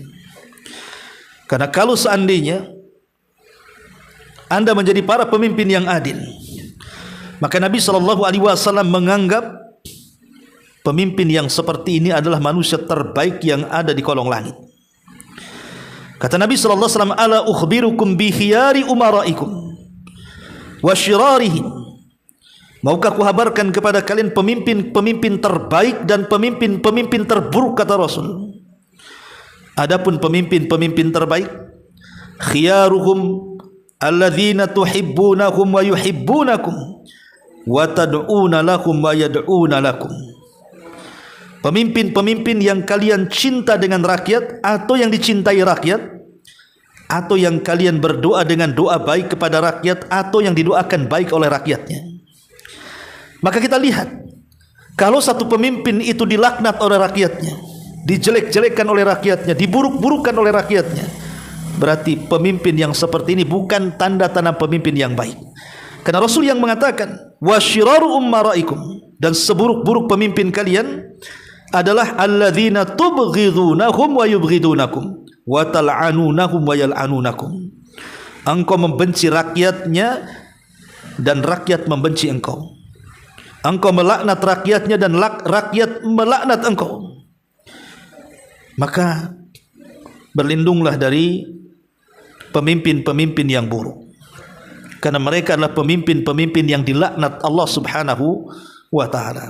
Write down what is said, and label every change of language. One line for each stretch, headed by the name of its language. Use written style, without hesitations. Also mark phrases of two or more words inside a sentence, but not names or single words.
Indonesian: Karena kalau seandainya Anda menjadi para pemimpin yang adil, maka Nabi SAW menganggap pemimpin yang seperti ini adalah manusia terbaik yang ada di kolong langit. Kata Nabi SAW,
Arabic: ألا أخبركم بخيار أمرائكم وشرارهم.
Indonesian: Maukah aku kabarkan kepada kalian pemimpin-pemimpin terbaik dan pemimpin-pemimpin terburuk, kata Rasul. Adapun pemimpin-pemimpin terbaik,
Arabic: خيارهم الذين تحبونهم ويحبونكم وتدعون لهم ويدعون لكم.
Indonesian: Pemimpin-pemimpin yang kalian cinta dengan rakyat atau yang dicintai rakyat, atau yang kalian berdoa dengan doa baik kepada rakyat atau yang didoakan baik oleh rakyatnya. Maka kita lihat, kalau satu pemimpin itu dilaknat oleh rakyatnya, dijelek-jelekkan oleh rakyatnya, diburuk-burukan oleh rakyatnya, berarti pemimpin yang seperti ini bukan tanda-tanda pemimpin yang baik. Karena Rasul yang mengatakan,
Arabic: وشرار أمرائكم,
Indonesian: dan seburuk-buruk pemimpin kalian adalah
Arabic: الذين تبغضونهم ويبغضونكم وتلعنونهم ويلعنونكم.
Indonesian: Engkau membenci rakyatnya dan rakyat membenci engkau. Engkau melaknat rakyatnya dan rakyat melaknat engkau. Maka berlindunglah dari pemimpin-pemimpin yang buruk, karena mereka adalah pemimpin-pemimpin yang dilaknat Allah
Arabic: سبحانه وتعالى.